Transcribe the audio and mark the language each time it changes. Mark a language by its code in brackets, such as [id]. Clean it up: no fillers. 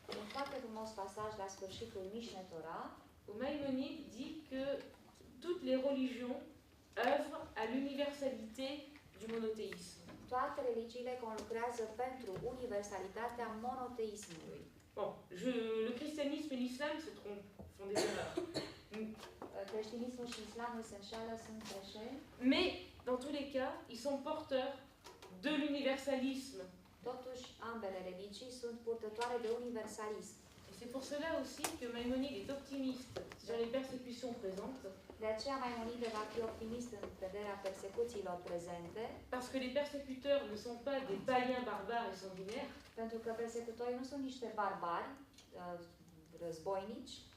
[ro] Un foarte frumos pasaj la sfârșitul Mishneh Torah, [fr] où Maïmonide dit que toutes les religions œuvrent à l'universalité du monothéisme. [ro] toate religiile conlucrează pentru universalitatea monoteismului. [fr] Bon, le christianisme et l'islam se trompent, font des erreurs. [ro] Creștinismul și islamul se înșală, sunt greșeli, [fr] Mais, dans tous les cas, ils sont porteurs de l'universalisme. [ro] totuși ambele religii sunt purtătoare de universalism. [fr] Et c'est pour cela aussi que Maïmonide est optimiste sur les persécutions présentes, [ro] De aceea Maimonide va fi optimist în vederea persecuțiilor prezente, [fr] parce que les persécuteurs ne sont pas des païens barbares et sanguinaires, [ro] pentru că persecutorii nu sunt niște barbari războinici,